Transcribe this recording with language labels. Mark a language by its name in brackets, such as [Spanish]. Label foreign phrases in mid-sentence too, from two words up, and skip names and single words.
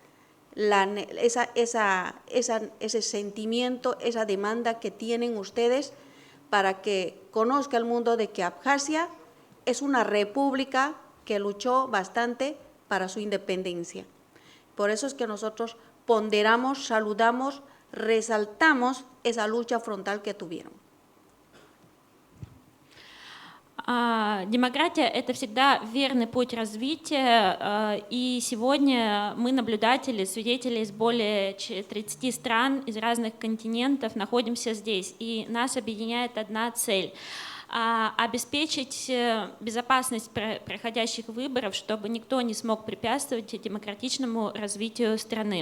[Spanish] ese sentimiento, esa demanda que tienen ustedes, para que conozca el mundo de que Abjasia es una república que luchó bastante para su independencia. Por eso es que nosotros ponderamos, saludamos, resaltamos esa lucha frontal que tuvieron. [Russian] Демократия – это всегда верный путь развития, и сегодня мы, наблюдатели, свидетели из более 30 стран, из разных континентов, находимся здесь, и нас объединяет одна цель – обеспечить безопасность проходящих выборов, чтобы никто не смог препятствовать демократичному развитию страны.